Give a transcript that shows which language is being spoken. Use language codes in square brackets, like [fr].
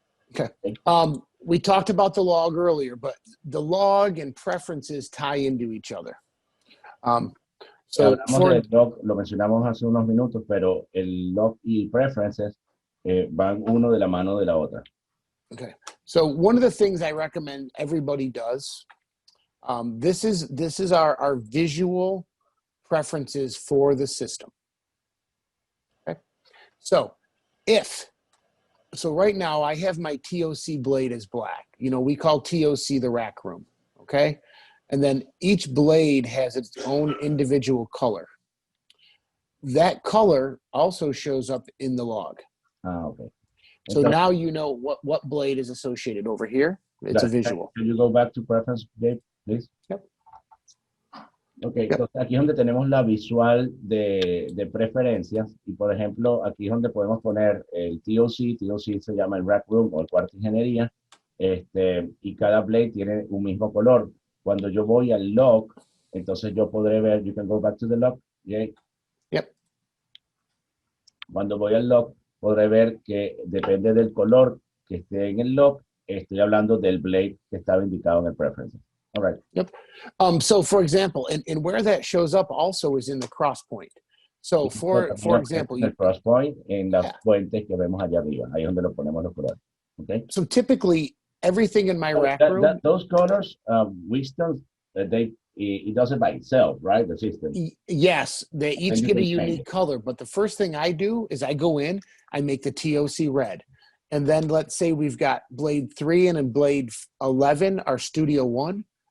[en] Okay. We talked about the log earlier, but the log and preferences tie into each other. So [es] del log, lo mencionamos hace unos minutos, pero el log y preferences van uno de la mano de la otra. [en] Okay. So one of the things I recommend everybody does, this is our visual preferences for the system. Okay. So right now I have my TOC blade as black. You know, we call TOC the rack room. Okay. And then each blade has its own individual color. That color also shows up in the log. Okay. So now you know what blade is associated over here. It's a visual. Can you go back to preference, Dave, please? Yep. Okay, yep. [es] Entonces aquí es donde tenemos la visual de preferencias. Y por ejemplo, aquí es donde podemos poner el TOC. TOC se llama el rack room o el cuarto de ingeniería. Y cada blade tiene un mismo color. Cuando yo voy al log, entonces yo podré ver, [en] you can go back to the log. Yeah. Yep. [es] Cuando voy al log, podré ver que depende del color que esté en el log, estoy hablando del blade que estaba indicado en el preference. [en] All right. Yep. So for example, and where that shows up also is in the cross point. So for example, [es] el cross point en las fuentes que vemos allá arriba, ahí es donde lo ponemos los colores. [en] Okay. So typically everything in my rack room, those colors, Wheatstone, it does it by itself, right? The system. Yes, they each get a unique color. But the first thing I do is I go in, I make the TOC red. And then let's say we've got blade 3 and blade 11 are Studio 1.